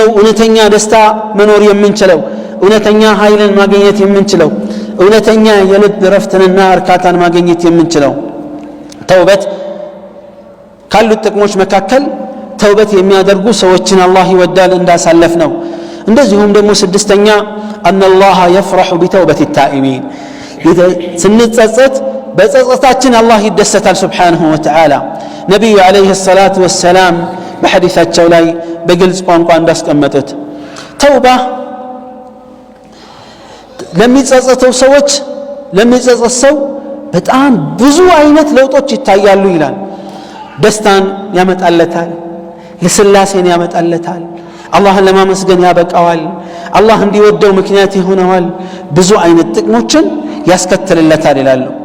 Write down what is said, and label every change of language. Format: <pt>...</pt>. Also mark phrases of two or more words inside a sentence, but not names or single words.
<am>እውነተኛ ደስታ መኖር የምንችለው እውነተኛ ኃይልን ማግኘት የምንችለው እውነተኛ የልብ ረፍትንና እርካታን ማግኘት የምንችለው ተውበት ካሉት ጥቅሞች መካከል ተውበት የሚያደርጉ ሰዎችን አላህ ይወዳል እንዳሳለፍ ነው እንደዚሁም ደግሞ ስድስተኛ</am> <ar>ان الله يفرح بتوبه التائبين</ar> <am>ስንጸጸት በጸጸታችን አላህ ይደሰታል</am> <ar>سبحانه وتعالى</ar> <am>ነብዩ</am> <ar>عليه الصلاة والسلام</ar> <am>በሐዲሳቸው ላይ በግልጽ ቋንቋ እንዳስቀመጡት ተውባ ለሚጸጸተው ሰዎች ለሚጸጸት ሰው በጣም ብዙ አይነት ለውጦች ይታያሉ ይላል ደስታን ያመጣለታል ለስላሴን ያመጣለታል አላህን ለማመስገን ያበቃዋል አላህ እንዲወደው ምክንያት ይሆነዋል ብዙ አይነት ጥቅሞችን ያስከትልለታል ይላሉ</am>